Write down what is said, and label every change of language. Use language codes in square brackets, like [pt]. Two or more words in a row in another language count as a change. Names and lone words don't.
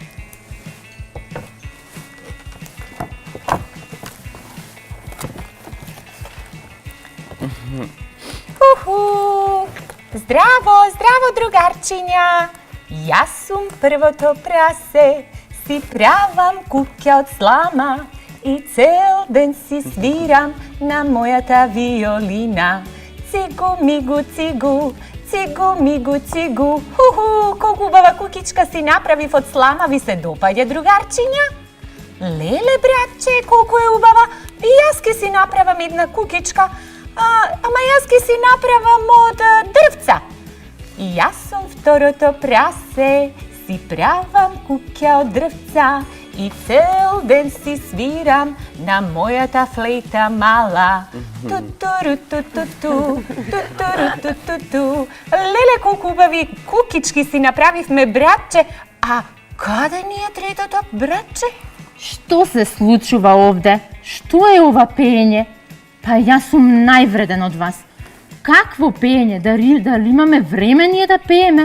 [mk] Здраво, здраво, другарчиња! Јас сум првото прасе, си правам куќа од слама и цел ден си свирам на мојата виолина. Цигу, мигу, цигу, цигу, мигу, цигу. Ху-ху, колку убава кукичка си направив од слама, ви се допаѓа, другарчиња? Леле, братче, колку е убава, и јас ке си направам една кукичка, ама јас ке си направам од дрвца. И јас сум второто прасе, си правам куќа од дрвца и цел ден си свирам на мојата флейта мала. Ту-туру-ту-ту-ту, ту-туру-ту-ту-ту. Леле, колку убави кукички си направивме, братче. А каде ни е третото, братче? Што се случува овде? Што е ова пеење? Па јас сум највреден од вас. Какво пеење? Дали имаме време ние да пееме?